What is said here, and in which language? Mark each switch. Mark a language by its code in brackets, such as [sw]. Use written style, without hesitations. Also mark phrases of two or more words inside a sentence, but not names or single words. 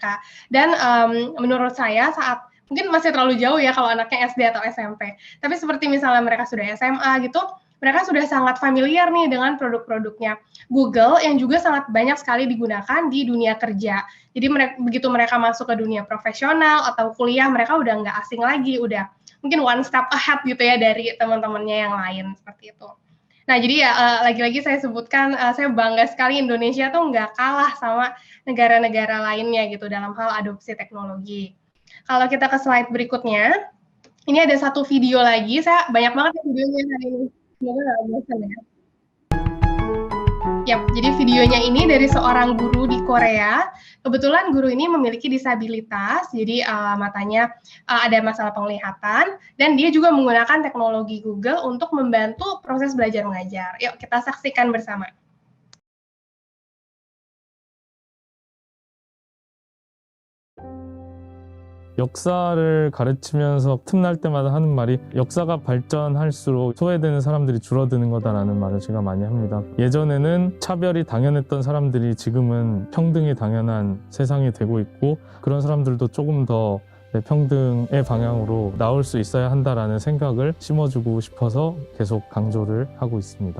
[id] Dan menurut saya saat mungkin masih terlalu jauh ya kalau anaknya SD atau SMP. Tapi seperti misalnya mereka sudah SMA gitu, mereka sudah sangat familiar nih dengan produk-produknya Google yang juga sangat banyak sekali digunakan di dunia kerja. Jadi begitu mereka masuk ke dunia profesional atau kuliah, mereka udah nggak asing lagi, udah mungkin [en] one step ahead [id] gitu ya dari teman-temannya yang lain seperti itu. Nah jadi ya lagi-lagi saya sebutkan, saya bangga sekali Indonesia tuh nggak kalah sama negara-negara lainnya gitu dalam hal adopsi teknologi. Kalau kita ke slide berikutnya, ini ada satu video lagi, saya banyak banget ya videonya hari ini. Semoga nggak bosan ya. Yap, jadi videonya ini dari seorang guru di Korea. Kebetulan guru ini memiliki disabilitas, jadi matanya ada masalah penglihatan, dan dia juga menggunakan teknologi Google untuk membantu proses belajar mengajar. Yuk kita saksikan bersama. [ko] 역사를 가르치면서 틈날 때마다 하는 말이 역사가 발전할수록 소외되는 사람들이 줄어드는 거다라는 말을 제가 많이 합니다. 예전에는 차별이 당연했던 사람들이 지금은 평등이 당연한 세상이 되고 있고 그런 사람들도 조금 더 평등의 방향으로 나올 수 있어야 한다라는 생각을 심어주고 싶어서 계속 강조를 하고 있습니다.